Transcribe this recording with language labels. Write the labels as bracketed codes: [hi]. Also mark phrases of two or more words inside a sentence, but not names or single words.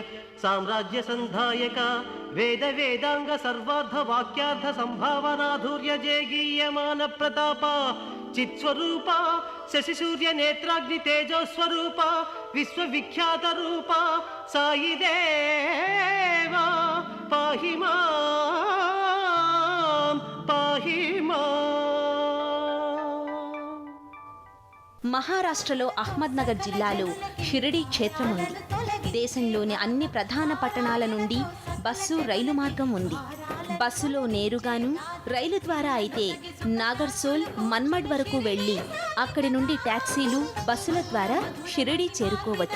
[sa] साम्राज्य संधायक वेद वेदांग सर्वार्थ वाक्यार्थ संभावनाधुर्य जेगीयमान प्रताप चित्स्वरूप शशिसूर्य नेत्राग्नि तेजो स्वरूप विश्वविख्यात रूप साई देवा पाहि मां पाहि मां। [te] మహారాష్ట్రలో అహ్మద్నగర్ జిల్లాలో షిరిడీ క్షేత్రం ఉంది. దేశంలోని అన్ని ప్రధాన పట్టణాల నుండి బస్సు రైలు మార్గం ఉంది. బస్సులో నేరుగాను, రైలు ద్వారా అయితే నాగర్సోల్ మన్మడ్ వరకు వెళ్ళి అక్కడి నుండి టాక్సీలు బస్సుల ద్వారా షిరిడీ చేరుకోవచ్చు.